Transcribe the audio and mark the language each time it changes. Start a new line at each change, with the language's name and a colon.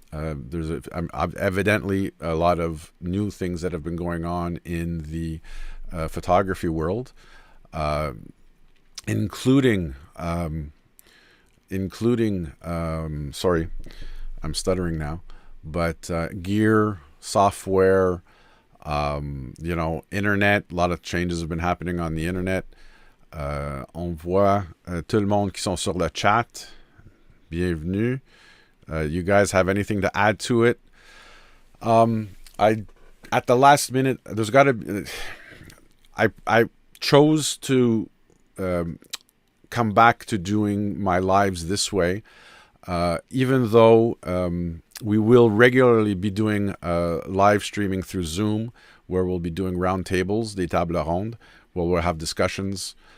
English: There's evidently a lot of new things that have been going on in the photography world, including sorry, I'm stuttering now, but gear, software, internet. A lot of changes have been happening on the internet.
French: On voit tout le monde qui sont sur le chat. Bienvenue.
English: You guys have anything to add to it? At the last minute, there's got to. I chose to come back to doing my lives this way, even though we will regularly be doing live streaming through Zoom, where we'll be doing roundtables,
French: des tables rondes,
English: where we'll have discussions.